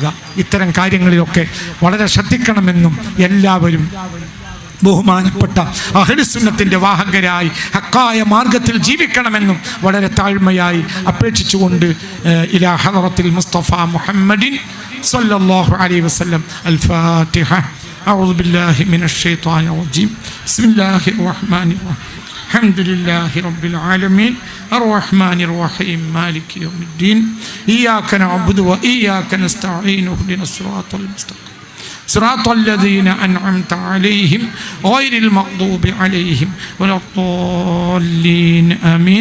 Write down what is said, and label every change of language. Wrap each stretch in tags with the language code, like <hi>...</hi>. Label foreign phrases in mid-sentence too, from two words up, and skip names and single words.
<ml>ഇത്തരം കാര്യങ്ങളിലൊക്കെ വളരെ ശ്രദ്ധിക്കണമെന്നും എല്ലാവരും ബഹുമാനപ്പെട്ട അഹ്ലുസുന്നത്തിന്റെ വാഹകരായി ഹക്കായ മാർഗത്തിൽ ജീവിക്കണമെന്നും വളരെ താഴ്മയായി അപേക്ഷിച്ചുകൊണ്ട്</ml> <ar>إلى حضرة المصطفى محمد صلى الله عليه وسلم. الفاتحة. أعوذ بالله من الشيطان الرجيم. بسم الله الرحمن الرحيم. الحمد لله رب العالمين الرحمن الرحيم مالك يوم الدين إياك نعبد وإياك نستعين اهدنا الصراط المستقيم صراط الذين أنعمت عليهم غير المغضوب عليهم ولا الضالين آمين.</ar>